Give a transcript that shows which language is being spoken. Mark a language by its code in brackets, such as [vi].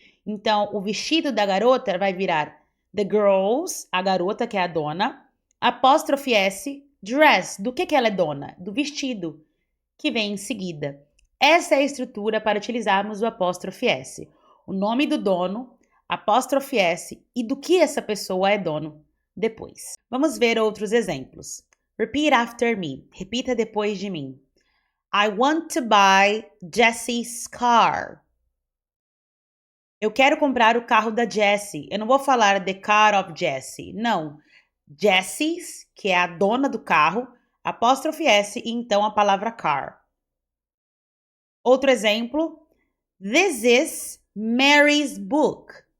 [pt] Então, o vestido da garota vai virar the girl's, a garota que é a dona, apóstrofe S, dress, do que ela é dona? Do vestido, que vem em seguida. Essa é a estrutura para utilizarmos o apóstrofe S. O nome do dono, apóstrofe S e do que essa pessoa é dono depois. Vamos ver outros exemplos. [en] Repeat after me. [pt] Repita depois de mim. [en] I want to buy Jessie's car. [pt] Eu quero comprar o carro da Jessie. Eu não vou falar [en] the car of Jessie. [pt] Não. Jessie's, que é a dona do carro, apóstrofe S e então a palavra car. Outro exemplo. [en] This is Mary's book.